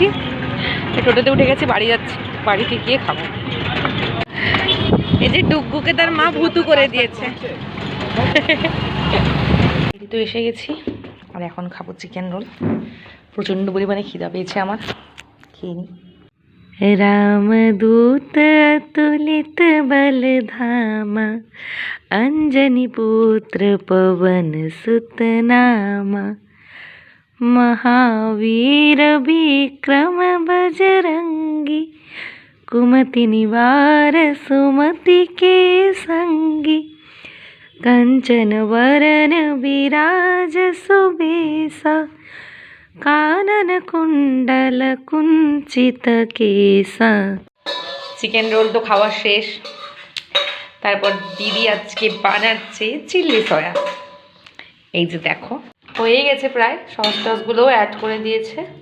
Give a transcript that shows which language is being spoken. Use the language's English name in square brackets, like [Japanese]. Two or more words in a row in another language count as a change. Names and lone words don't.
[Bangla] টোটোতে উঠে গেছি, বাড়ি যাচ্ছি, বাড়িতে গিয়ে খাবো। এই যে ডুগ্গুকে তার মা ভুতু করে দিয়েছে। তো এসে গেছি, আর এখন খাবো [English] chicken roll. [Bangla] প্রচণ্ড পরিমাণে খিদা পেয়েছে আমার, খেয়ে নিই। [Hindi] रामदूत अतुलित बल धामा, अंजनी पुत्र पवन सुत नामा, महावीर विक्रम बजरंगी, कुमति निवार सुमति के संगी, कंचन वरन विराज सुबेसा, कानन कुंडल कुंचित केशा। [English] chicken roll [Bangla] তো খাওয়া শেষ, তারপর দিদি আজকে বানাচ্ছে চিলি সয়া। এই যে দেখো, হয়ে গেছে প্রায়, সস টসগুলোও অ্যাড করে দিয়েছে।